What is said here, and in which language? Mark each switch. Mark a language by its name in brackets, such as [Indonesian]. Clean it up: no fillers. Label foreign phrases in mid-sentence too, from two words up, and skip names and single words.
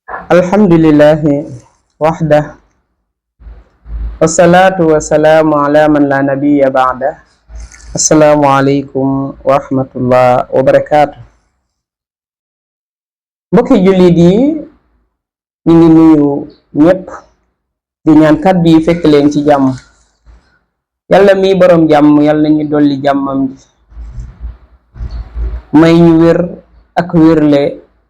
[Arabic] الحمد لله وحده والصلاة والسلام على من لا نبي بعد. السلام عليكم ورحمة الله وبركاته. [Wolof] Mbokki jullit yi ñu ngi nuyu ñépp di ñaan kàddu yi fekk leen ci jàmm. Yàlla mi borom jàmm yàlla ñu dolli jàmmam ji may ñu wér ak wérle.